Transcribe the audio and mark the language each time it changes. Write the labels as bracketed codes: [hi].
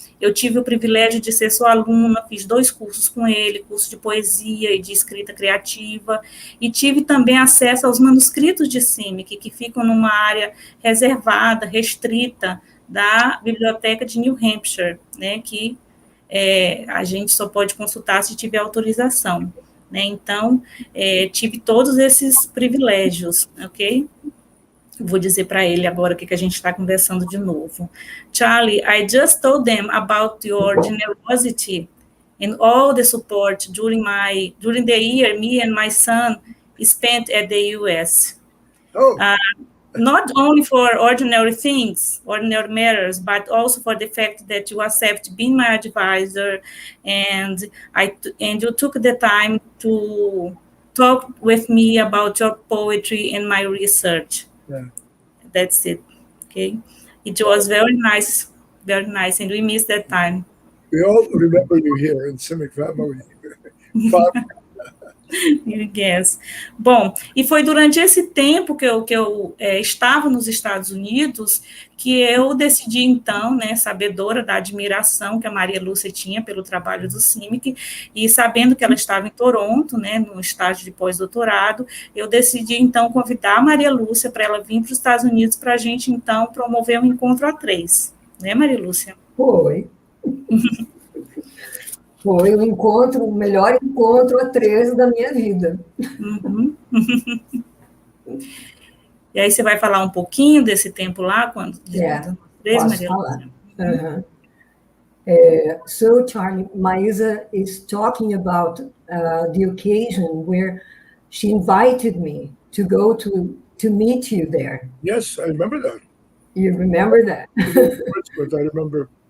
[pt] Eu tive o privilégio de ser sua aluna, fiz 2 cursos com ele, curso de poesia e de escrita criativa, e tive também acesso aos manuscritos de Simic, que ficam numa área reservada, restrita, da Biblioteca de New Hampshire, né, que a gente só pode consultar se tiver autorização, né, então, tive todos esses privilégios, ok? Vou dizer para ele agora o que a gente está conversando de novo. [en] Charlie, I just told them about your generosity and all the support during the year me and my son spent at the US. Oh, Not only for ordinary things, ordinary matters, but also for the fact that you accept being my advisor, and you took the time to talk with me about your poetry and my research. yeah. That's it. Okay, it was very nice, and we missed that time. We all remember you here in Simic family. Yes. [pt] Bom, e foi durante esse tempo que eu estava nos Estados Unidos que eu decidi, então, né, sabedora da admiração que a Maria Lúcia tinha pelo trabalho do Simic, e sabendo que ela estava em Toronto, né, no estágio de pós-doutorado, eu decidi, então, convidar a Maria Lúcia para ela vir para os Estados Unidos para a gente, então, promover um encontro a 3. Né, Maria Lúcia? Foi. Foi o melhor encontro a 3 da minha vida. Uhum. E aí você vai falar um pouquinho desse tempo lá, quando posso falar. [en] So, Charlie, Maísa is talking about the occasion where she invited me to go to meet you there. Yes, I remember that. You remember that? But I remember.